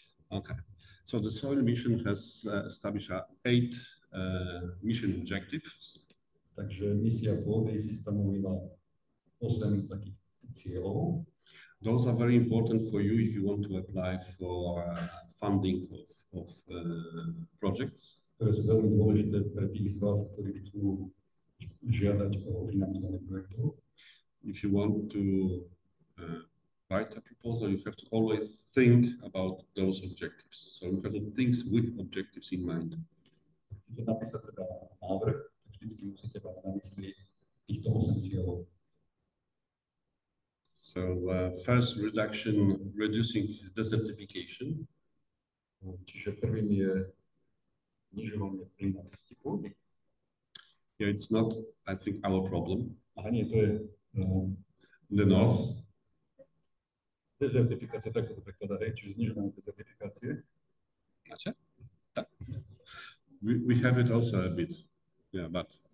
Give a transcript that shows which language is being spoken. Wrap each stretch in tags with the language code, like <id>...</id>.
<en>Okay, so the soil mission has established 8 mission objectives.</en> <sk>Takže misia pôdy si stanovila 8 takých cieľov.</sk> <en>Those are very important for you if you want to apply for funding of projects.</en> <sk>Ktoré sú veľmi dôležité pre tých z vás, ktorí chcú žiadať o financovanie projektov.</sk> <en>If you want to write a proposal, you have to always think about those objectives. So you have to think with objectives in mind.</en> <sk>Chcete napísať teda návrh, vždycky musíte mať na mysli týchto 8 cieľov.</sk> <en>So first reducing desertification.</en> <sk>Čiže prvým je znižovanie plynatosti pôdy.</sk> <en>Yeah, it's not, I think, our problem.</en> <sk>A nie, to je</sk> <en>the north.</en> <sk>Dezertifikácia, tak sa to prekladá, čiže znižovanie dezertifikácie.</sk> <en>Gotcha. We have it also a bit, yeah, but</en>